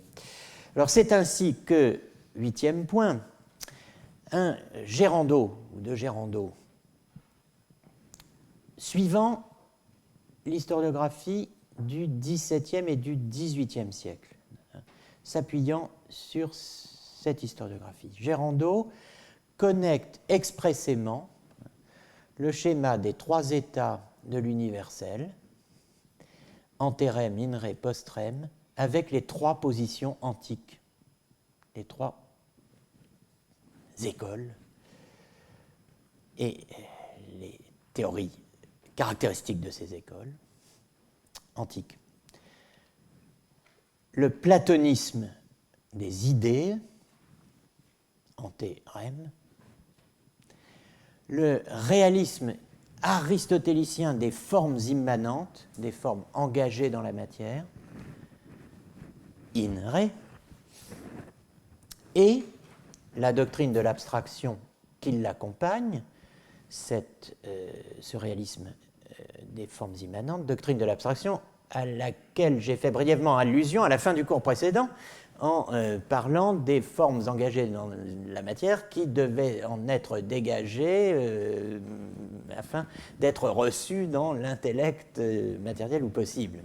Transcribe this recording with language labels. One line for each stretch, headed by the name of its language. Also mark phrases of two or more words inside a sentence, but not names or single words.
French: Alors c'est ainsi que, huitième point, un gérando ou deux gérandos, suivant l'historiographie du XVIIe et du XVIIIe siècle, s'appuyant sur cette historiographie. Gérando connecte expressément le schéma des trois états de l'universel,
Latin: anterem, in re, post rem,
French: avec les trois positions antiques, les trois écoles et les théories caractéristiques de ces écoles antiques. Le platonisme des idées,
Latin: ante rem,
French: le réalisme aristotélicien des formes immanentes, des formes engagées dans la matière,
Latin: in re,
French: et la doctrine de l'abstraction qui l'accompagne, ce réalisme des formes immanentes, doctrine de l'abstraction, à laquelle j'ai fait brièvement allusion à la fin du cours précédent en parlant des formes engagées dans la matière qui devaient en être dégagées afin d'être reçues dans l'intellect matériel ou possible.